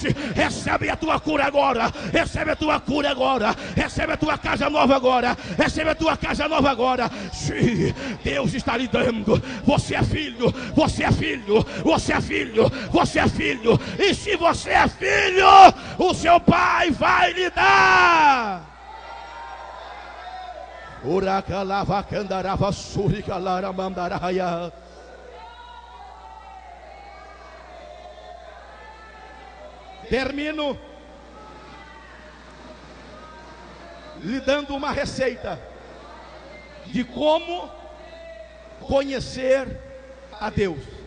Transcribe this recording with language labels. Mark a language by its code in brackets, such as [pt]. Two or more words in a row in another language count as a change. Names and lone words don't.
[pt] Recebe a tua cura agora, recebe a tua cura agora, recebe a tua casa nova agora, recebe a tua casa nova agora. Sim, Deus está lhe dando. Você é filho, você é filho, você é filho, você é filho. E se você é filho, o seu pai vai lhe dar. Uracalava candarava suricalara mandaraia. Termino lhe dando uma receita de como conhecer a Deus.